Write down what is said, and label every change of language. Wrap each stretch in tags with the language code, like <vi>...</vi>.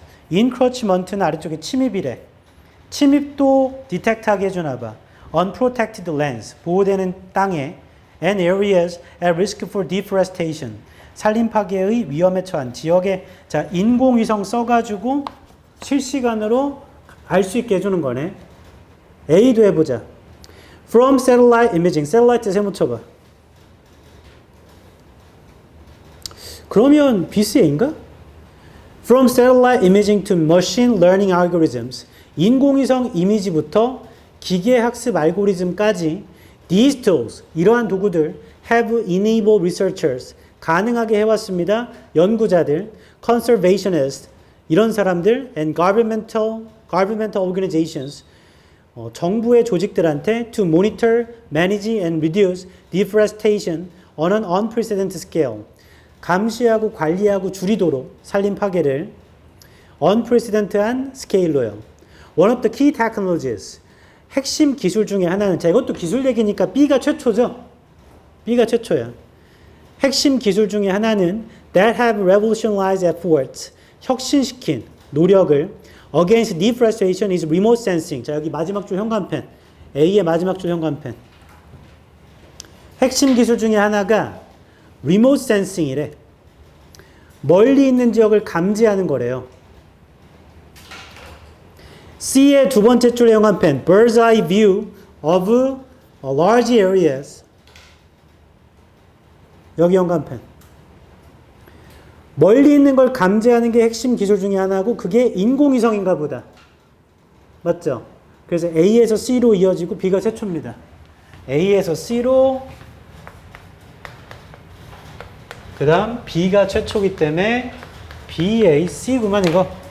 <ko>encroachment는 아래쪽에 침입이래. 침입도 디텍트하게 해주나 봐.</ko> <en>unprotected lands,</en> <ko>보호되는 땅에</ko> <en>and areas at risk for deforestation,</en> <ko>산림 파괴의 위험에 처한 지역에. 자, 인공위성 써가지고 실시간으로 알 수 있게 해주는 거네. A도 해보자.</ko> <en>From satellite imaging, satellite</en> <ko>세모 쳐봐. 그러면 BCA인가?</ko> <en>From satellite imaging to machine learning algorithms,</en> <ko>인공위성 이미지부터 기계학습 알고리즘까지</ko> <en>these tools,</en> <ko>이러한 도구들</ko> <en>have enabled researchers,</en> <ko>가능하게 해왔습니다.</ko> <en>연구자들, conservationists,</en> <ko>이런 사람들,</ko> <en>and governmental organizations,</en> <ko>정부의 조직들한테</ko> <en>to monitor, manage and reduce deforestation on an unprecedented scale.</en> <ko>감시하고 관리하고 줄이도록 산림 파괴를 unprecedented한 스케일로요.</ko> <en>One of the key technologies,</en> <ko>핵심 기술 중에 하나는, 자, 이것도 기술 얘기니까 B가 최초죠. B가 최초야. 핵심 기술 중에 하나는</ko> <en>that have revolutionized efforts,</en> <ko>혁신시킨 노력을</ko> <en>against deforestation is remote sensing.</en> <ko>자, 여기 마지막 줄 현관펜. A의 마지막 줄 현관펜. 핵심 기술 중에 하나가 remote sensing이래. 멀리 있는 지역을 감지하는 거래요. C의 두 번째 줄의 현관펜.</ko> <en>bird's eye view of large areas.</en> <ko>여기 현관펜. 멀리 있는 걸 감지하는 게 핵심 기술 중에 하나고 그게 인공위성인가 보다. 맞죠? 그래서 A에서 C로 이어지고 B가 최초입니다. A에서 C로, 그 다음 B가 최초기 때문에 BAC구만 이거.</ko>